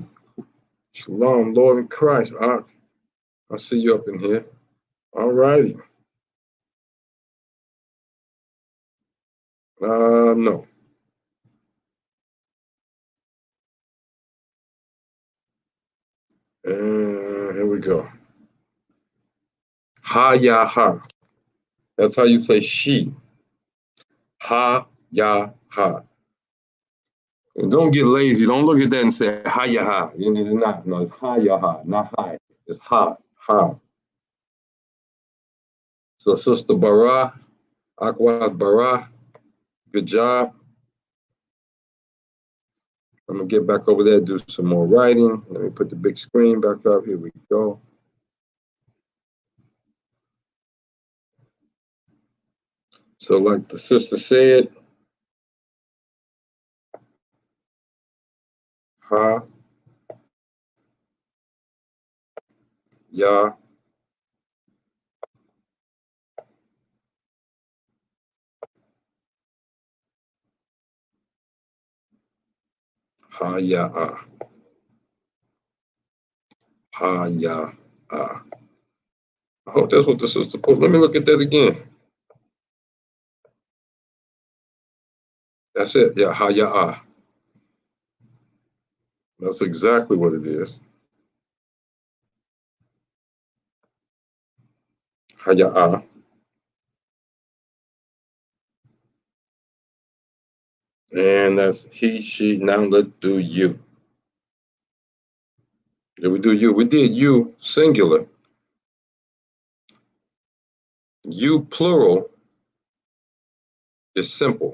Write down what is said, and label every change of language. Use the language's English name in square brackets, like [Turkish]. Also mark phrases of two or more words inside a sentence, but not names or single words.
[English] Shalom, Lord in Christ. I see you up in here. All righty. No. And here we go. Ha ya ha. That's how you say she. Ha ya ha. And don't get lazy. Don't look at that and say ha ya ha. You need to not. No, it's ha ya ha, not hi. It's ha ha. So Sister Bara, Akwad Bara, good job. I'm gonna get back over there, do some more writing. Let me put the big screen back up. Here we go. So like the sister said, ha, ya, ha, ya, ha, ya, I hope that's what the sister put. Let me look at that again. That's it. Yeah, ha, ya, That's exactly what it is. Ha, ya, And that's he, she. Now let's do you. Did we do you? We did you singular. You plural is simple.